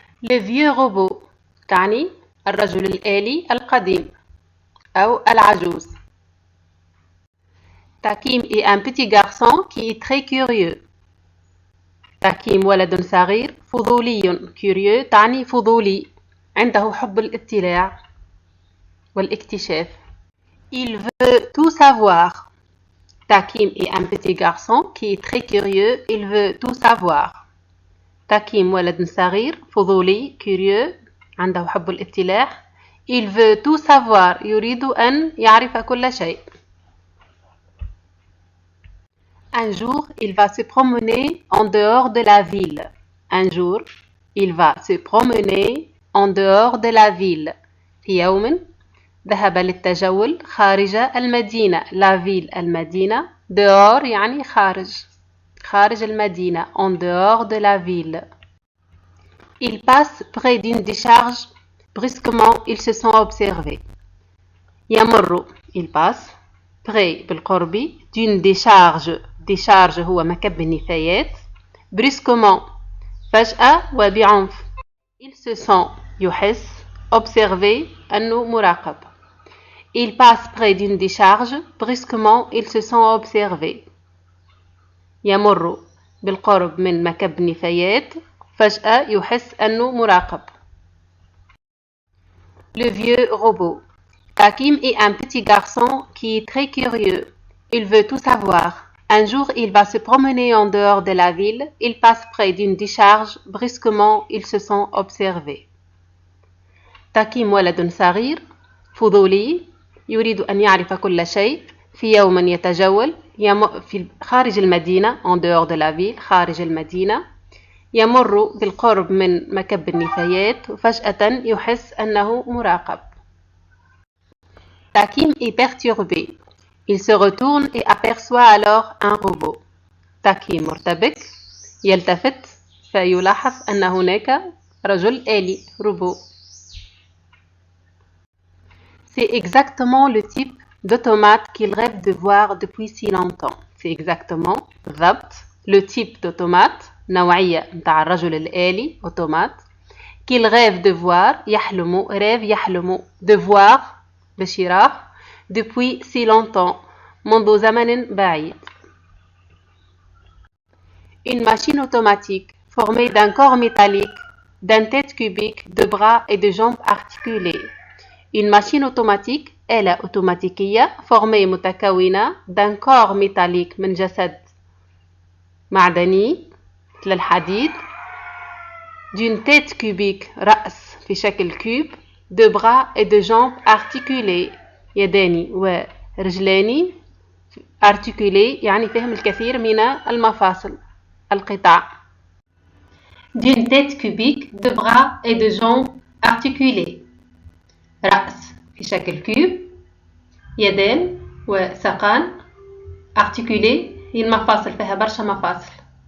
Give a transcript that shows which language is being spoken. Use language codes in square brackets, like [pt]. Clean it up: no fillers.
[fr] Le vieux robot [ar] تعني الرجل الآلي القديم أو العجوز. [fr] تاكيم est un petit garçon qui est très curieux. [ar] تاكيم ولد صغير فضولي. curieux تعني فضولي، عنده حب الاطلاع والاكتشاف. [fr] Il veut tout savoir. تاكيم est un petit garçon qui est très curieux. Il veut tout savoir. [ar] تاكيم ولد صغير فضولي curieux عنده حب الاطلاع. [fr] Il veut tout savoir [ar] يريد أن يعرف كل شيء. [fr] Un jour, il va se promener en dehors de la ville. Un jour, il va se promener en dehors de la ville. [ar] في يوم ذهب للتجول خارج المدينة. [fr] La ville المدينة. [ar] dehors يعني خارج المدينة. [fr] En dehors de la ville. Il passe près d'une décharge. Brusquement, ils se sont observés. [ar] يمر. [fr] Il passe près بالقرب d'une décharge. [ar] décharge هو مكب النفايات. brusquement فجأة وبعنف. [fr] ils se sont يحس observé [ar] أنه مراقب. [fr] il passe près d'une décharge. brusquement ils se sont observés. [ar] يمر بالقرب من مكب نفايات فجأة يحس أنه مراقب. [fr] Le vieux robot. Takim est un petit garçon qui est très curieux. Il veut tout savoir. Un jour, il va se promener en dehors de la ville. Il passe près d'une décharge. Brusquement, ils se sont observés. [ar] Takim ولد صغير فضولي يريد أن يعرف كل شيء. في يوم يتجول في خارج المدينة [fr] en dehors de la ville [ar] خارج المدينة. يمر بالقرب من مكب النفايات وفجأة يحس أنه مراقب. [fr] Takim est perturbé. Il se retourne et aperçoit alors un robot. [ar] تاكيم مرتبك يلتفت فيلاحظ أن هناك رجل آلي robot. [fr] C'est exactement le type d'automate qu'il rêve de voir depuis si longtemps. C'est exactement بالضبط le type d'automate [ar] نوعية متاع الرجل الآلي [fr] automate qu'il rêve de voir [ar] يحلم يحلم [fr] de voir [ar] باش يراه [fr] depuis si longtemps [ar] منذ زمن بعيد. [fr] Une machine automatique formée d'un corps métallique, d'une tête cubique, de bras et de jambes articulées. Une machine automatique [ar] آلة أوتوماتيكية [fr] formée متكونة d'un corps métallique [ar] من جسد معدني مثل الحديد [fr] d'une tête cubique رأس في شكل كوب de bras et de jambes articulées [ar] يدان ورجلان articulées يعني فيهم الكثير من المفاصل القطع d'une tête cubique de bras et de jambes articulées رأس في شكل كوب يدان وساقان articulées هي المفاصل فيها برشا مفاصل.